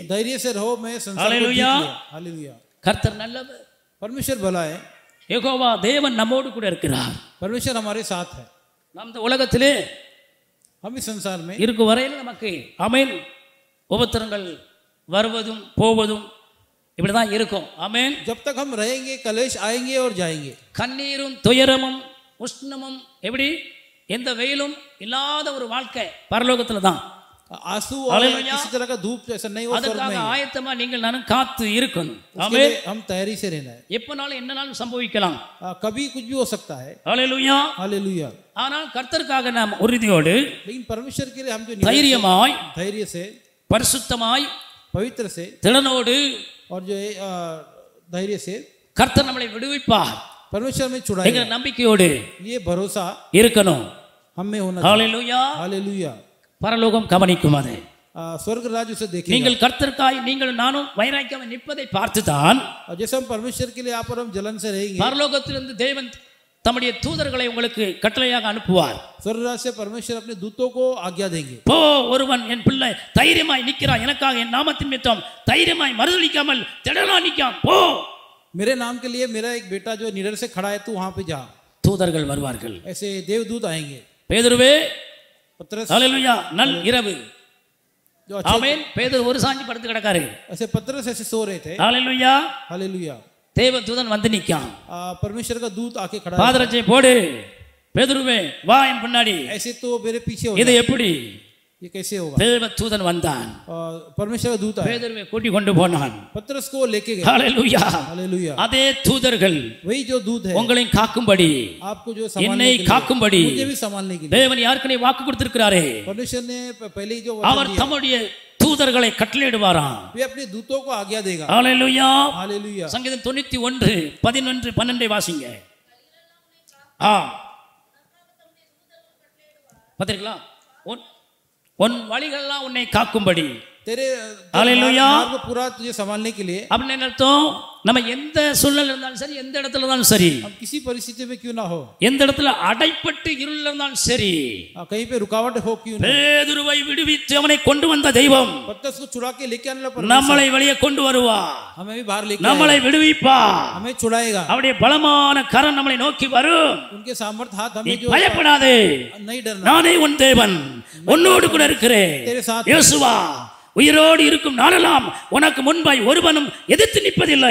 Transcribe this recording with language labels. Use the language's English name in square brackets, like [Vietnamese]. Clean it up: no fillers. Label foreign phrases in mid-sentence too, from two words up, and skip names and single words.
[Hindi] धैर्य से रहो, मैं संसार को जीत हालेलुया. लिया. हालेलुया. [Tamil] கர்த்தர் நல்லவர். [Hindi] परमेश्वर भला है. [Tamil] யெகோவா தேவன் நம்மோடு கூட இருக்கிறார். [Hindi] परमेश्वर हमारे साथ है. [Tamil] நாம் இந்த உலகத்திலே [Hindi] हम इस संसार में [Tamil] இருக்கும் வரையில் நமக்கு ஆமென் உபத்திரங்கள் வருவதும் போவதும் இப்படிதான் இருக்கும். ஆமென். [Hindi] जब तक हम रहेंगे कलेश आएंगे और जाएंगे. [Tamil] கண்ணீரும் துயரமும் உஷ்ணமும் எப்படி எந்த வெயிலும் இல்லாத ஒரு வாழ்க்கை பரலோகத்துல தான். [Hindi] आंसू और हालेलुया. किसी तरह का धूप जैसा नहीं, वो स्वर्ग [Tamil] அதுக்காக [Hindi] में है. [Tamil] ஆயத்தமா நீங்கள் நானும் காத்து இருக்கணும். [Hindi] उसके [Tamil] ஆமென். [Hindi] लिए हम तैयारी से रहना है. [Tamil] எப்பனாலும் என்னனாலும் சம்பவிக்கலாம். [Hindi] कभी कुछ भी हो सकता है. [Tamil] ஹalleluya. [Hindi] हालेलुया. [Tamil] ஆனால் கர்த்தருக்காக நாம் உறுதியோடு [Hindi] लेकिन परमेश्वर के लिए हम जो [Tamil] தைரியமாய் [Hindi] धैर्य से, [Tamil] பரிசுத்தமாய் [Hindi] पवित्र से [Tamil] திடனோடு [Hindi] और जो है धैर्य से [Tamil] கர்த்தர் நம்மளை விடுவிப்பார் [Hindi] परमेश्वर में [Tamil] என்கிற [Hindi] छुड़ाएगा, [Tamil] நம்பிக்கையோடு [Hindi] ये भरोसा [Tamil] இருக்கணும். [Hindi] हम में होना. [Tamil] ஹalleluya. [Hindi] हालेलुया. [Tamil] பரலோகம் கவனிக்கும் அதை. [Hindi] स्वर्ग राज्य उसे देखेगा. [Tamil] நீங்கள் கர்த்தருக்காய் நீங்கள் நானும் வைராக்கியம் நிற்பதை பார்த்துதான் [Hindi] और जैसे हम परमेश्वर के लिए यहाँ पर हम जलन से रहेंगे, [Tamil] பரலோகத்திலிருந்து தேவன் தம்முடைய தூதர்களை உங்களுக்கு கட்டளையாக அனுப்புவார். [Hindi] स्वर्ग राज्य से परमेश्वर अपने दूतों को आज्ञा देंगे. [Tamil] போ, ஒருவன் என் பிள்ளை தைரியமாய் நிற்கிறான், எனக்காக என் நாமத்தின் நிமித்தம் தைரியமாய் மறுதலிக்காமல் திடனா நிற்கான், போ. [Hindi] मेरे नाम के लिए मेरा एक बेटा जो निडर से खड़ा है, तू वहां पे जा. [Tamil] தூதர்கள் வருவார்கள். [Hindi] ऐसे देवदूत आएंगे. [Tamil] பேதுருவே, [Hindi] पतरस, [Tamil] ஹalleluya, நல் இரவு. [Hindi] जो अच्छे, [Tamil] ஆமென். பேதுரு ஒரு சாஞ்சி படுத்து கிடக்காரு. [Hindi] ऐसे पतरस ऐसे सो रहे थे. [Tamil] ஹalleluya. [Hindi] हालेलुया. [Tamil] தேவ தூதன் வந்து நிற்கான். [Hindi] परमेश्वर का दूत आके खड़ा है. [Tamil] பாதரட்சை போடு, பேதுருவே வா என் பின்னாடி. [Hindi] ऐसे तो मेरे पीछे हो [Tamil] இது [Hindi] जा. [Tamil] எப்படி? [Hindi] ये कैसे होगा? [Tamil] தேவ தூதன் வந்தான், [Hindi] परमेश्वर का दूत आया, [Tamil] பேதுருவை கூட்டி கொண்டு போனான். [Hindi] पतरस को लेके गए. [Tamil] ஹalleluya. [Hindi] हालेलुया. [Tamil] அதே தூதர்கள் [Hindi] वही जो दूत है [Tamil] உங்களை காக்கும்படி, [Hindi] आपको जो [Tamil] என்னை [Hindi] संभालने के लिए, [Tamil] காக்கும்படி [Hindi] मुझे भी संभालने के लिए [Tamil] தேவன் யாருக்கனே வாக்கு கொடுத்திருக்கிறாரே, [Hindi] परमेश्वर ने पहले ही जो वचन [Tamil] அவர் [Hindi] दिया, [Tamil] தம்முடைய தூதர்களை கட்டளையிடுவாராம். [Hindi] वे अपने दूतों को आज्ञा देगा. [Tamil] ஹalleluya. [Hindi] हालेलुया. [Tamil] சங்கீதம் 91 11 12 வாசிங்க. பாத்தீங்களா? உன் வழிகளெல்லாம் உன்னை காக்கும்படி [Hindi] तेरे हालेलुया। मार्ग को पूरा तुझे संभालने के लिए [Tamil] அப்படின்னு என்ன அர்த்தம்? நம்ம எந்த சூழ்நிலை இருந்தாலும் சரி, எந்த இடத்துல இருந்தாலும் சரி, [Hindi] हम किसी परिस्थिति में क्यों ना हो, [Tamil] எந்த இடத்துல அடைப்பட்டு இருள் இருந்தாலும் சரி, [Hindi] कहीं पे रुकावट हो क्यों ना, [Tamil] பேதுருவை விடுவித்து அவனை கொண்டு வந்த தெய்வம் [Hindi] पत्थर को छुड़ा के लेके आने वाला [Tamil] நம்மளை வெளியே கொண்டு வருவா, [Hindi] हमें भी बाहर लेके [Tamil] நம்மளை விடுவிப்பா, [Hindi] हमें छुड़ाएगा, [Tamil] அவருடைய பலமான கரம் நம்மளை நோக்கி வரும். [Hindi] उनके सामर्थ हाथ [Tamil] நீ [Hindi] हमें जो [Tamil] பயப்படாதே, [Hindi] नहीं डरना, [Tamil] நானே உன் தேவன், உன்னோடு கூட இருக்கிறேன். [Hindi] तेरे साथ [Tamil] யோசுவா, உயிரோடு இருக்கும் நாளெல்லாம் உனக்கு முன்பாய் ஒருவனும் எதிர்த்து நிற்பதில்லை.